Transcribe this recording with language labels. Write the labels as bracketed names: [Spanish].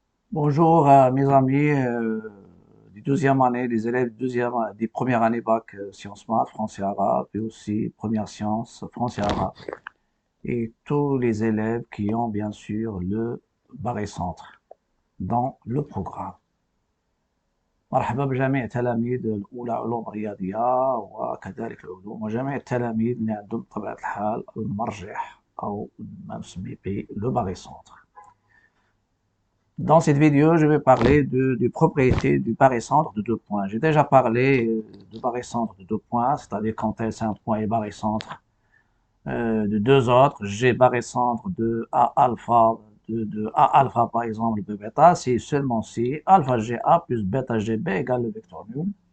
[French] Bonjour mes amis du 12e année, des élèves des premières années bac sciences maths, français arabe, et aussi première sciences, français arabe, et tous les élèves qui ont bien sûr le barycentre dans le programme. [Arabic] مرحبا بجميع تلاميذ الأولى علوم رياضية وكذلك العلوم وجميع التلاميذ اللي عندهم بطبيعة الحال المرجح أو ما نسميه le barycentre. [French] Dans cette vidéo, je vais parler des propriétés du barycentre de deux points. J'ai déjà parlé du barycentre de deux points, c'est-à-dire quand est-ce un point est barycentre de deux autres. J'ai barycentre de A alpha, de A alpha par exemple, de bêta, c'est seulement si alpha GA plus bêta GB égale le vecteur nul.